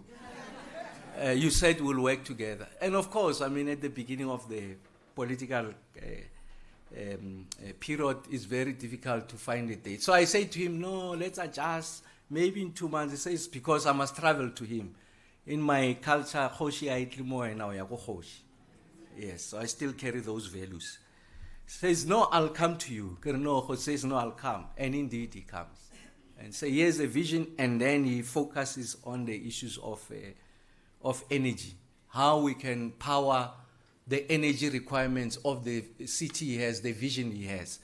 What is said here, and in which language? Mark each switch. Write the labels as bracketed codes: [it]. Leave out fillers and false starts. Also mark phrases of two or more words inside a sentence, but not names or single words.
[en] You said we'll work together. And of course, I mean, at the beginning of the political period, it's very difficult to find a date. So I say to him, no, let's adjust. Maybe in 2 months. He says, because I must travel to him. In my culture, [tn] Kgosi aitli mo wena o ya go Kgosi. [en] Yes, so I still carry those values. He says, no, I'll come to you. No, Kgosi says, no, I'll come. And indeed, he comes. And so here's a vision, and then he focuses on the issues of energy, how we can power the energy requirements of the city he has, the vision he has.